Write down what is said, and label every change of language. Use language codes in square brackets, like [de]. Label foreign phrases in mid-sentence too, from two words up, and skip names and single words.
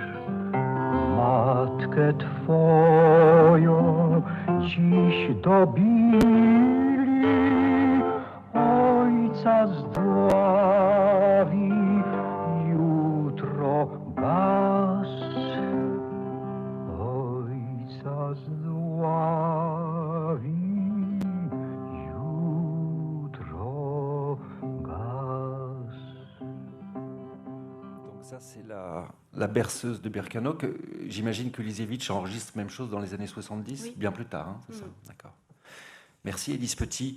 [pl] Matkę twoją dziś dobili, ojca zdławi jutro gaz. Ojca zdławi [fr] Ça, c'est la berceuse de Birkenau. J'imagine que Lisevitch enregistre même chose dans les années 70, oui. Bien plus tard. Hein, c'est ça. D'accord. Merci, Élise Petit.